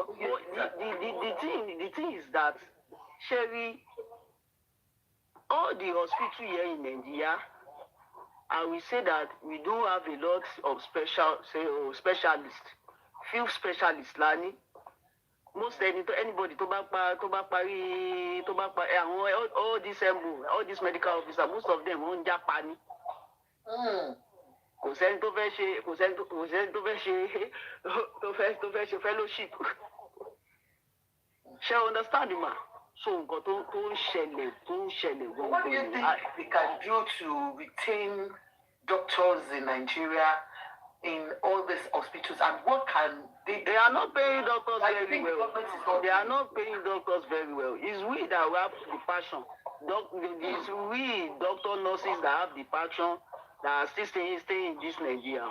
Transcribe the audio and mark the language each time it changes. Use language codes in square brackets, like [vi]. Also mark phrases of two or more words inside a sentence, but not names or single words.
[en] The thing is that Sherry, all the hospital here in Nigeria. I will say that we do have a lot of specialists. Few specialists lani. Most anybody [yo] tó bá parí [en] all these medical officers most of them [yo] wọ́n ń jápa ni. Kò sẹ́ni tó fẹ́ ṣe fellowship. Ṣé understand ma? so nǹkan tó ń ṣẹlẹ̀ [en] What do you think we can do to retain doctors in Nigeria in all these hospitals, and what can they are not paying doctors I very think well. government is not They are not paying doctors very well. It's we that have the passion. It's we doctor nurses that have the passion that are still staying in this Nigeria.